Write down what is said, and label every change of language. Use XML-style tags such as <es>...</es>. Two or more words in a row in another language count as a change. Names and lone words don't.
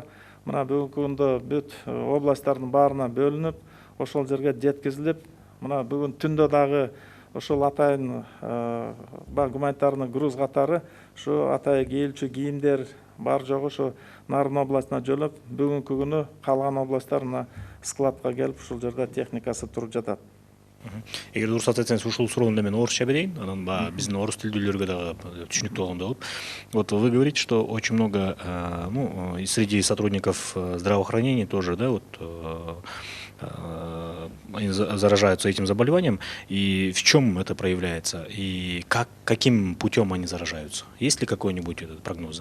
<ky>Мына бүгүнкү күндө бүт областтардын баарына бөлүнүп, ошол жерге жеткизилип, мына бүгүн түндө дагы ошол атайын</ky> <ru>гуманитарный груз</ru> <ky>катары ушу атайын кийилчү кийимдер бар жогу ушу Нарын областына жөнөп, бүгүнкү күнү калган областтар мына складка келип ушул жерде техникасы туруп жатат. Эгер уруксат этсеңиз ушул суроону мен орусча берейин, анан биздин орус тилдүүлөргө дагы түшүнүктүү болгондой болуп.</ky> <ru>Вот вы говорите, что очень много среди сотрудников здравоохранения тоже, да, вот они заражаются этим заболеванием, и в чем это проявляется, и каким путем они заражаются? Есть ли какой-нибудь прогноз?</ru>